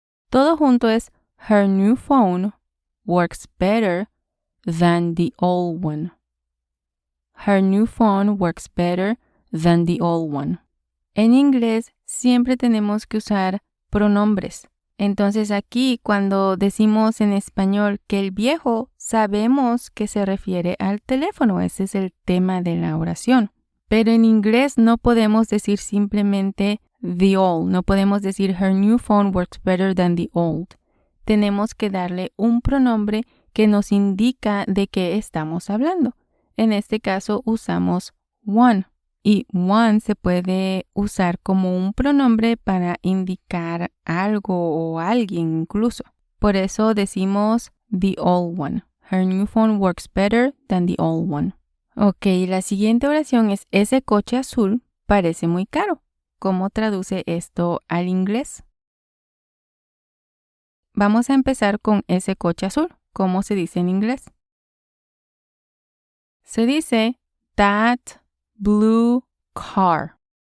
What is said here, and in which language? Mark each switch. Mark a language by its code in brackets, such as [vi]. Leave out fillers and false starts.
[es] Todo junto es [en] her new phone works better than the old one. Her new phone works better than the old one. [es] En inglés siempre tenemos que usar pronombres. Entonces aquí cuando decimos en español que el viejo, sabemos que se refiere al teléfono. Ese es el tema de la oración. Pero en inglés no podemos decir simplemente [en] the old. [es] No podemos decir [en] her new phone works better than the old. [es] Tenemos que darle un pronombre que nos indica de qué estamos hablando. En este caso usamos one. Y one se puede usar como un pronombre para indicar algo o alguien incluso. Por eso decimos [en] the old one. Her new phone works better than the old one. [es] Ok, la siguiente oración es: ese coche azul parece muy caro. ¿Cómo traduce esto al inglés? Vamos a empezar con ese coche azul. ¿Cómo se dice en inglés? Se dice [en] that blue car.